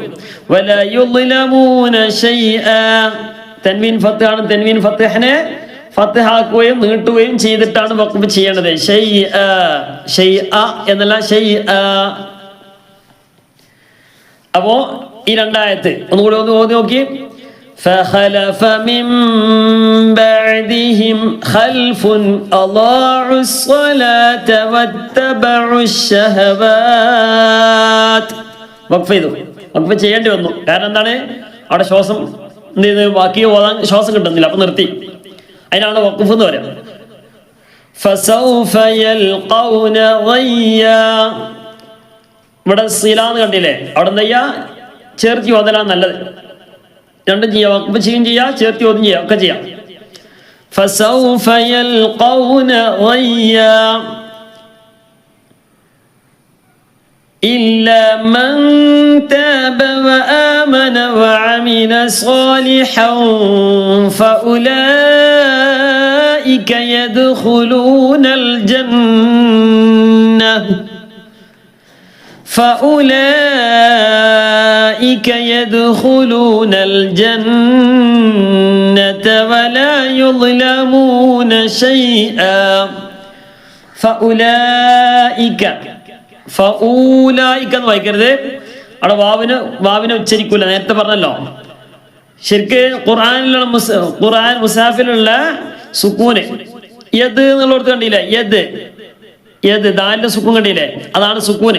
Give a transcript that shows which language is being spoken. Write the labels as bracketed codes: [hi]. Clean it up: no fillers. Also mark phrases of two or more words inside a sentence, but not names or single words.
[ar] ولا يظلمون شيئا [ml] തൻവീൻ ഫത്ഹാണ്. തൻവീൻ ഫത്ഹിനെ ഫത്ഹാക്കുകയും നീട്ടുകയും ചെയ്തിട്ടാണ് വഖഫ് ചെയ്യേണ്ടത്. ശൈആ ശൈആ എന്നല്ല, ശൈആ. അപ്പോ ഈ രണ്ടായത്ത് ഒന്നുകൂടി ഒന്ന് ഓതി നോക്കി. [ar] فخلف من بعدهم خلف أضاعوا الصلاة واتبعوا الشهوات [ml] വഖഫ് ചെയ്തു. വഖഫ് ചെയ്യേണ്ടി വന്നു. കാരണം എന്താണ്? അവിടെ ശ്വാസം ബാക്കി ഓതാൻ ശ്വാസം കിട്ടുന്നില്ല, അപ്പൊ നിർത്തി. അതിനാണ് വഖഫ് എന്ന് പറയുന്നത്. [ar] فسوف يلقون غيا [ml] ഇവിടെ സിലാന്ന് കണ്ടില്ലേ. അവിടെ എന്താ ചെയ്യാ? ചേർത്തി ഓതലാണ് നല്ലത്. രണ്ടും ചെയ്യാം. വഖഫ് ചെയ്യും ചെയ്യാം, ചേർത്തി ഓതും ചെയ്യാം, ഒക്കെ ചെയ്യാം. [ar] فسوف يلقون غيا إلا من تاب وآمن وعمل صالحا فأولئك يدخلون الجنة فأولئك يدخلون الجنة ولا يظلمون شيئا فأولئك [ml] ഫഊലൈക എന്ന് വായിക്കരുത്. അവിടെ വാവിനെ ഉച്ചരിക്കൂല. നേരത്തെ പറഞ്ഞല്ലോ. ശരിക്ക് ഖുർആൻ മുസാഫിലുള്ള സുക്കൂന് യദ് എന്നുള്ളടത്ത് കണ്ടില്ലേ. യദ് യദ് ദാലിന്റെ സുക്കൂൻ കണ്ടില്ലേ, അതാണ് സുക്കൂന്.